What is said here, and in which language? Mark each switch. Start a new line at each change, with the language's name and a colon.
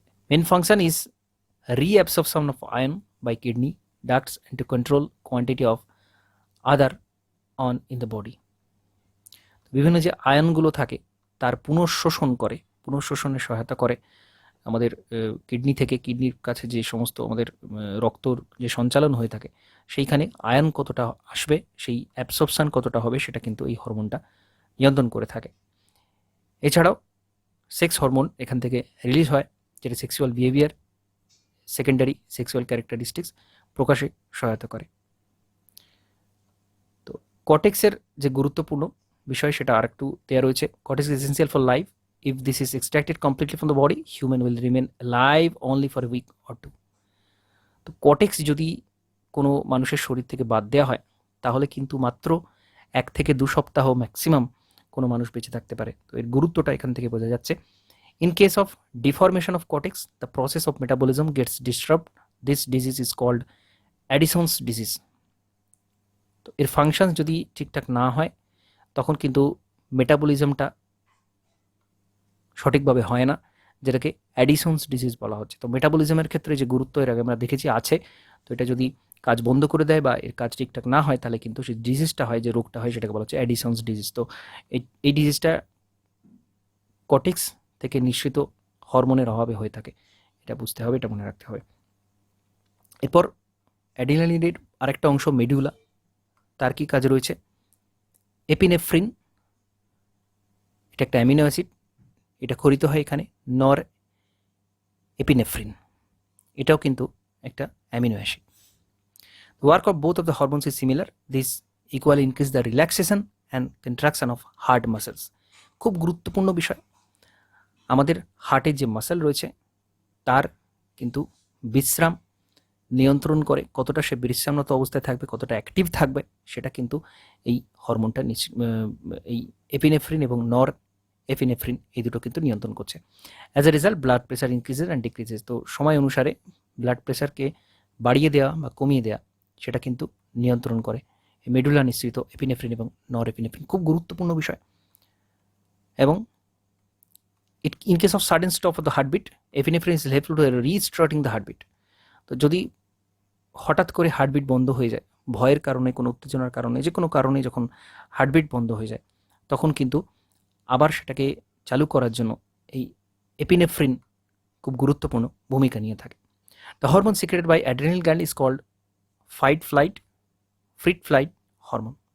English: Main function is reabsorption of iron by kidney ducts and to control quantity of other on in the body.
Bangla: বিভিন্ন যে আয়নগুলো থাকে তার পুনঃশোষণ করে, পুনঃশোষণে সহায়তা করে আমাদের কিডনি থেকে। কিডনির কাছে যে সমস্ত আমাদের রক্তর যে সঞ্চালন হয়ে থাকে সেইখানে আয়ন কতটা আসবে, সেই অ্যাবসর্পশন কতটা হবে, সেটা কিন্তু এই হরমোনটা নিয়ন্ত্রণ করে থাকে। এছাড়াও সেক্স হরমোন এখান থেকে রিলিজ হয়, যেটা sexual behaviour, secondary sexual characteristics প্রকাশে সহায়তা করে। তো কর্টেক্সের যে গুরুত্বপূর্ণ বিষয় সেটা আর একটু দেওয়া রয়েছে।
English: Cortex is essential for life. If this is extracted completely from the body, human will remain live only for a week or two.
Bangla: তো কর্টেক্স যদি কোনো মানুষের শরীর থেকে বাদ দেওয়া হয় তাহলে কিন্তু মাত্র 1 থেকে 2 সপ্তাহ ম্যাক্সিমাম কোনো মানুষ বেঁচে থাকতে পারে। তো এর গুরুত্বটা এখান থেকে বোঝা যাচ্ছে।
English: In case of deformation of cortex, the process of metabolism gets disturbed. This disease is called Addison's disease.
Bangla: তো এর ফাংশন যদি ঠিকঠাক না হয় তখন কিন্তু মেটাবলিজমটা সঠিকভাবে হয় না, যেটাকে অ্যাডিসনস ডিজিজ বলা হচ্ছে। তো মেটাবলিজমের ক্ষেত্রে যে গুরুত্ব এর আগে আমরা দেখেছি আছে, তো এটা যদি কাজ বন্ধ করে দেয় বা এর কাজ ঠিকঠাক না হয় তাহলে কিন্তু সেই ডিজিজটা হয়, যে রোগটা হয়, সেটাকে বলা হচ্ছে অ্যাডিসনস ডিজিজ। তো এই ডিজিজটা কর্টেক্স থেকে নিঃসৃত হরমোনের অভাবে হয়ে থাকে, এটা বুঝতে হবে, এটা মনে রাখতে হবে। এরপর অ্যাড্রিনালিনের আরেকটা অংশ মেডুলা, তার কি কাজ রয়েছে? এপিনেফ্রিন, এটা একটা অ্যামিনো অ্যাসিড, এটা খরিত হয় এখানে নর এপিনেফ্রিন, এটাও কিন্তু একটা amino acid.
English: The work of both of the hormones is similar. This equally increase the relaxation and contraction of heart muscles.
Bangla: খুব গুরুত্বপূর্ণ বিষয়, আমাদের হার্টের যে মাসেল রয়েছে তার কিন্তু বিশ্রাম নিয়ন্ত্রণ করে, কতটা সে বিশ্রামরত অবস্থায় থাকবে, কতটা অ্যাক্টিভ থাকবে, সেটা কিন্তু এই হরমোনটা এই এপিনেফ্রিন এবং নর এপিনেফ্রিন, এই দুটো কিন্তু নিয়ন্ত্রণ করছে।
English: As a result blood pressure increases and decreases.
Bangla: তো সময় অনুসারে ব্লাড প্রেশারকে বাড়িয়ে দেওয়া বা কমিয়ে দেওয়া সেটা কিন্তু নিয়ন্ত্রণ করে মেডুলা নিঃসৃত এপিনেফ্রিন এবং নর এপিনেফ্রিন। খুব গুরুত্বপূর্ণ বিষয়। এবং
English: in case of sudden stop of the heartbeat, epinephrine is helpful to restarting the heartbeat.
Bangla: তো যদি হঠাৎ করে হার্টবিট বন্ধ হয়ে যায়, ভয়ের কারণে, কোনো উত্তেজনার কারণে, যে কোনো কারণে যখন হার্টবিট বন্ধ হয়ে যায়, তখন কিন্তু আবার সেটাকে চালু করার জন্য এই এপিনেফ্রিন খুব গুরুত্বপূর্ণ ভূমিকা নিয়ে থাকে।
English: The hormone secreted by adrenal gland is called fright flight hormone.